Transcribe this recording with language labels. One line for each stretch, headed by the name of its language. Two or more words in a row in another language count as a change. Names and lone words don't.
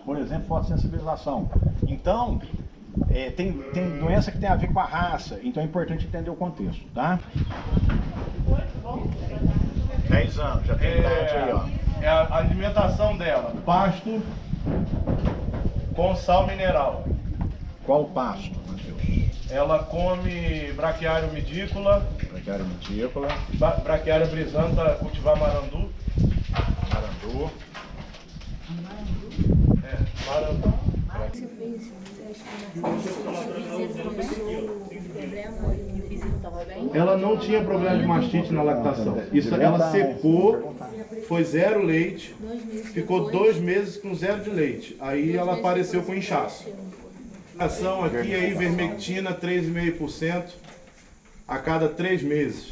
Portuguese: Por exemplo, fotossensibilização. Então, tem doença que tem a ver com a raça, então é importante entender o contexto, tá? 10 anos, já tem idade aí, ó. É a alimentação dela, pasto com sal mineral. Qual o pasto, Matheus? Ela come braquiário midícola, Braquiária midícola, braquiária brisanta, cultivar marandu. marandu. Marandu. Ela não tinha problema de mastite na lactação. Isso, ela secou, foi 0 leite, ficou 2 meses com 0 de leite. Aí ela apareceu com inchaço. A ação aqui é ivermectina 3,5% a cada 3 meses.